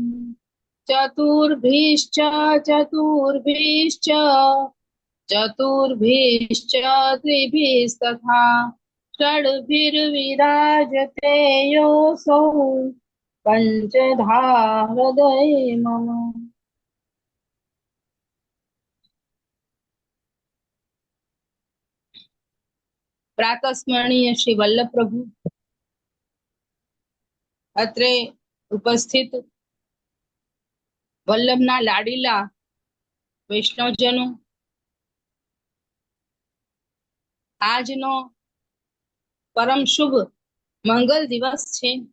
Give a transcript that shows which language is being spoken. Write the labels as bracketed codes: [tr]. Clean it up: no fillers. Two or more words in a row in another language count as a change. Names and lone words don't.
[sa] चतुर्भिश्च चतुर्भिश्च चतुर्भिश्च त्रिभिस्तथा षड्भिर्विराजते योऽसौ पंचधा हृदये मम। [gu] પ્રાતસ્મરણીય શ્રી વલ્લભ પ્રભુ અત્રે ઉપસ્થિત વલ્લભના લાડીલા વૈષ્ણવજનો, આજનો પરમ શુભ મંગલ દિવસ છે.